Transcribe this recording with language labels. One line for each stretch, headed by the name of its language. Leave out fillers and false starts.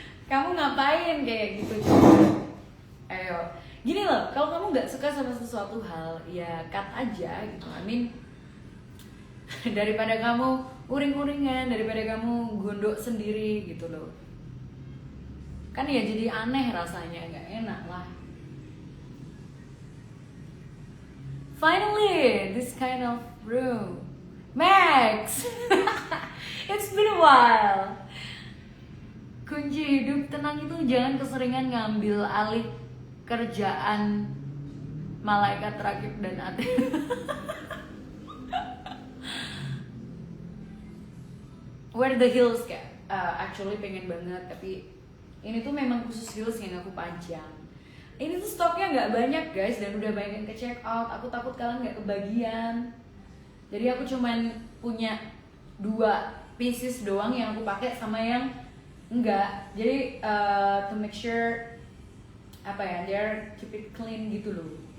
Indonesian: Kamu ngapain kayak gitu coba? Ayo, gini loh, kalau kamu nggak suka sama sesuatu hal, ya cut aja gitu.
English: I mean,
Indonesian: daripada kamu uring-uringan, daripada kamu gondok sendiri gitu loh. Kan ya jadi aneh rasanya, nggak enak lah.
English: Finally, this kind of room. Max! It's been a while.
Indonesian: Kunci hidup tenang itu jangan keseringan ngambil alih kerjaan malaikat rakib dan atlet.
English: Wear the heels
Indonesian: kayak
English: actually
Indonesian: pengen banget, tapi ini tuh memang khusus heels yang aku pajang. Ini tuh stoknya nggak banyak guys, dan udah banyak yang ke check out. Aku takut kalian nggak kebagian. Jadi aku cuman punya 2 pieces doang yang aku pakai sama yang enggak. Jadi
English: to make sure
Indonesian: apa ya,
English: they're keep it clean
Indonesian: gitu loh.